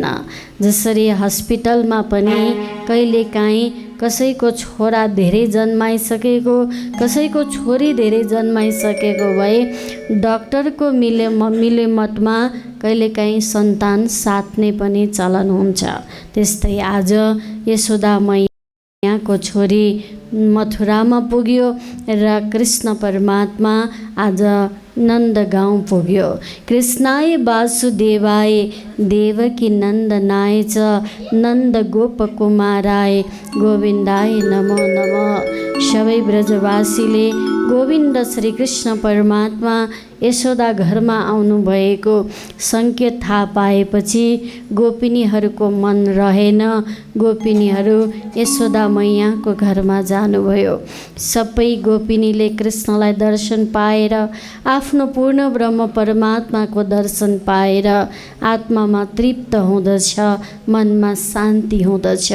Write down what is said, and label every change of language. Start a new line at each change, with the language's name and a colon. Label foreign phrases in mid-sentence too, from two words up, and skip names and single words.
Nepali: जसरी हस्पिटलमा पनि कहिलेकाहीँ कसैको छोरा धेरै जन्माइसकेको, कसैको छोरी धेरै जन्माइसकेको भए डाक्टरको मिलेमतमा कहिलेकाहीँ सन्तान साट्ने पनि चलन हुन्छ। त्यस्तै आज यशोदा मैयाको छोरी मथुरामा पुग्यो र कृष्ण परमात्मा आज नन्दगाउँ पुग्यो।
Sanskrit: कृष्णाय वासुदेवाय देवकी नन्दनाय च नन्द गोप कुमाराय गोविन्दाय नमो नमः।
Nepali: सबै ब्रजवासीले गोविन्द श्री कृष्ण परमात्मा यशोदा घरमा आउनुभएको सङ्केत थाहा पाएपछि गोपिनीहरूको मन रहेन। गोपिनीहरू यशोदा मैयाको घरमा जानुभयो। सबै गोपिनीले कृष्णलाई दर्शन पाएर, आफ्नो पूर्ण ब्रह्म परमात्माको दर्शन पाएर आत्मामा तृप्त हुँदछ, मनमा शान्ति हुँदछ।